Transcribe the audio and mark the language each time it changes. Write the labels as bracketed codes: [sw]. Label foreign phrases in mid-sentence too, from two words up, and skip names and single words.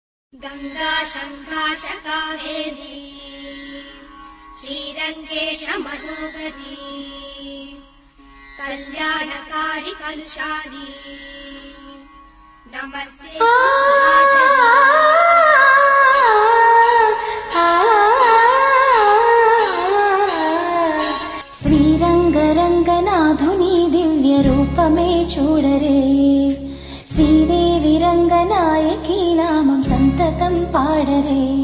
[sa] गंगा शंकाश कावेरी श्रीरंगेश मनोहरी कल्याणकारी कलुषारी नमस्ते [te] శ్రీరంగరంగనాథుని దివ్య రూపమే చూడరే శ్రీదేవి రంగనాయకి నామం సంతతం పాడరే